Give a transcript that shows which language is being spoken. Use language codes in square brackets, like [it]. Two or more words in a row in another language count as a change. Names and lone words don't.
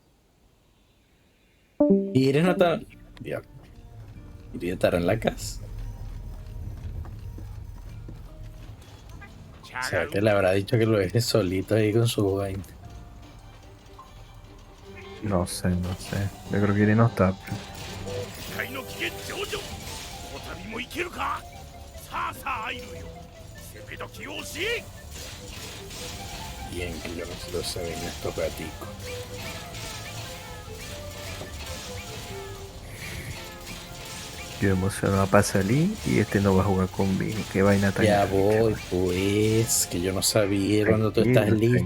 [es] Y Iris no está. Diablo. Iris estará en la casa. O sea, que le habrá dicho que lo deje solito ahí con su vaina. No sé. Yo creo que Iri no está. [ja] 機械の期限上々こたびもいけるかさあアイルよ攻め時を教え [es] Bien, que yo no se lo sé en estos gaticos. Yo emocionado para salir y este no va a jugar conmigo. Qué vaina tan Ya arrecha. voy, pues, que yo no sabía cuando tú estás listo.